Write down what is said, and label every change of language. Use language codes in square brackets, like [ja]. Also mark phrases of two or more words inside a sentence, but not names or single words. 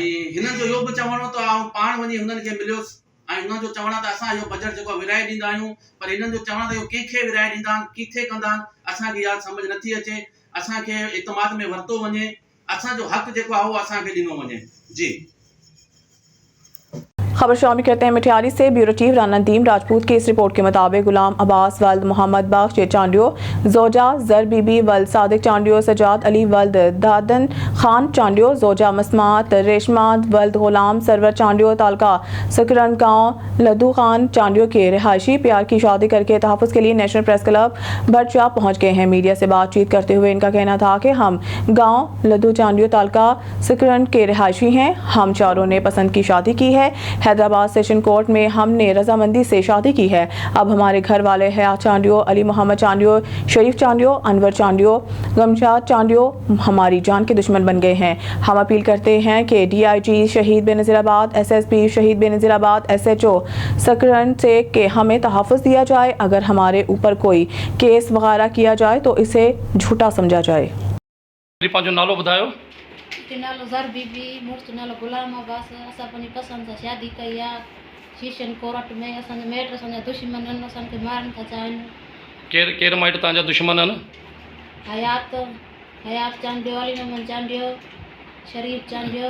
[sd] ऐं हिननि जो इहो बि चवणो त आउं पाण वञी हुननि खे मिलियोसि ऐं हुननि जो चवणु आहे त असां इहो बजट जेको विराए ॾींदा आहियूं, पर हिननि जो चवणु आहे त इहो कंहिंखे विराए ॾींदा आहिनि, किथे कंदा आहिनि, असांखे इहा सम्झ नथी अचे। असांखे इतमाद में वरितो वञे, असांजो हक़ जेको आहे उहो असांखे ॾिनो वञे। जी [ur] خبر شامل کرتے ہیں مٹھیاری سے. بیورو چیف رانا ندیم راجپوت کی اس رپورٹ کے مطابق غلام عباس ولد محمد بخش چانڈیو، زوجہ زر بی بی ولد صادق چانڈیو، سجاد علی ولد دادن خان چانڈیو، زوجہ مسمات ریشما ولد غلام سرور چانڈیو، تعلقہ سکرن گاؤں لدو خان چانڈیو کے رہائشی پیار کی شادی کر کے تحفظ کے لیے نیشنل پریس کلب بھرچا پہنچ گئے ہیں. میڈیا سے بات چیت کرتے ہوئے ان کا کہنا تھا کہ ہم گاؤں لدو چانڈیو تعلقہ سکرن کے رہائشی ہیں. ہم چاروں نے پسند کی شادی کی ہے۔ حیدرآباد [en] Session Court [ur] میں ہم نے رضامندی سے شادی کی ہے. اب ہمارے گھر والے حیات چانڈیو، علی محمد چانڈیو، شریف چانڈیو، انور چانڈیو، غمشاد چانڈیو ہماری جان کے دشمن بن گئے ہیں. ہم اپیل کرتے ہیں کہ DIG شہید بینظیرآباد، SSP شہید بینظیرآباد، SHO سکرن سے کہ ہمیں تحفظ دیا جائے. اگر ہمارے اوپر کوئی کیس وغیرہ کیا جائے تو اسے جھوٹا سمجھا جائے. [sd] पंहिंजो नालो ॿुधायो। नालो ज़र बीबी, मुड़ुस नालो गुलाम अब्बास। असां पंहिंजी पसंदि सां शादी कई आहे [en] Session Court [sd] में। असांजा माइट असांजा दुश्मन आहिनि, असांखे मारण था चाहिनि। केरु माइट तव्हांजा दुश्मन आहिनि? हयात चांडियो, अली मोहम्मद चांडियो, शरीफ चांडियो।